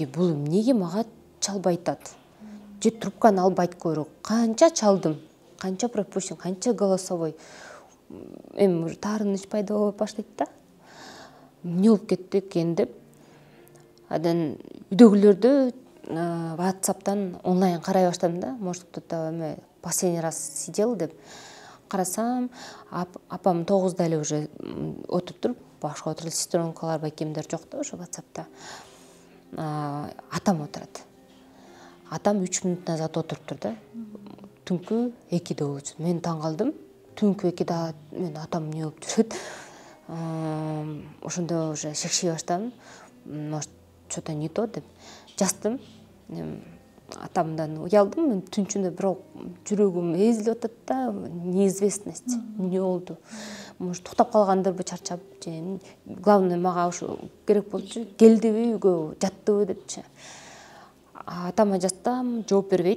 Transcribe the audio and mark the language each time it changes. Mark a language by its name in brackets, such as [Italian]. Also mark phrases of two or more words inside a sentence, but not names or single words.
[Kyrgyz] Бул эмнеге мага чалбай атат? Же трубканы албайт көрөк. Канча чалдым, канча пропущен, канча голосовой. Эми таарыныч пайда боло баштайт да. Эмне болуп кетти экен деп. Анан үйдөгүлөрдү WhatsApp'тан онлайн карай баштадым да. [Russian] Может, кто-то последний раз сидел деп. [Kyrgyz] Карасам, апам 9-да эле уже отуруптур. Башка отуруп, сестренкалар, байкемдер жок да ошо WhatsApp'та. Атам отурат. Атам 3 мүнөт назад отуруптур да. Түнкү 2-де болчу. Мен таң калдым. түнкү 2-да мен атам эмне болуп жүрөт. Ошондо уже шекшей баштадым. [Russian] Может, что-то не то деп жаздым. [Kyrgyz] Атамдан уялдым, түн ичинде бирок жүрөгүм эзилип атат да, неизвестность, эмне болду. Может, токтоп калгандырбы, чарчап же. Главное, мага ушу керек болчу. Келдиби үйгө, жаттыбы депчи. Атама жазсам, жооп бербейт.